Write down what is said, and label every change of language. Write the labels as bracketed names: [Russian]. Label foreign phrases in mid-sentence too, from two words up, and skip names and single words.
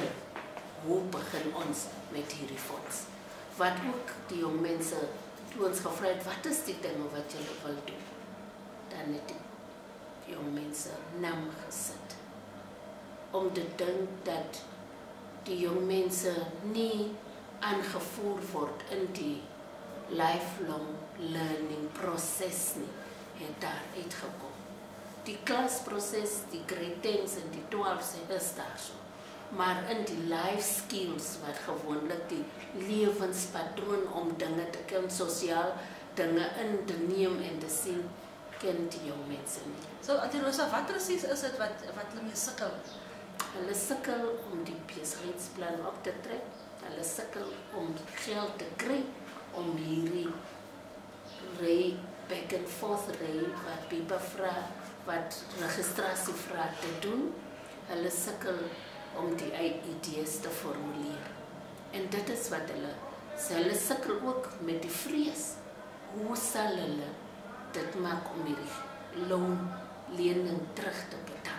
[Afrikaans] Hoe begin ons met hierdie fonds? Wat ook die jong mense toe ons gevra het, wat is die dinge wat julle wil doen? Dan het die jong mense naam gesit. Om te dink dat die jong mense nie aangevoer word in die [English] lifelong learning [Afrikaans] proses nie, het daar uitgekom. Die klasproses, die grade 10's en die 12's is daar so. Maar in die [English] life skills [Afrikaans] wat gewoonlik die lewenspatroon om dinge te ken, sosiaal dinge in te neem en te sien, ken die jong mense nie. So, Auntie Rosa, wat precies is het wat hulle mee sukkel? Hulle sukkel om die besigheidsplan op te trek. Hulle sukkel om geld te kry om hierdie ry [English] back and forth [Afrikaans] ry wat people vra, wat registrasie vra te doen. Hulle sukkel om die idees te formuleer. En dit is wat hulle sukkel ook met die vrees. Hoe sal hulle dit maak om hierdie loonlening terug te betaal?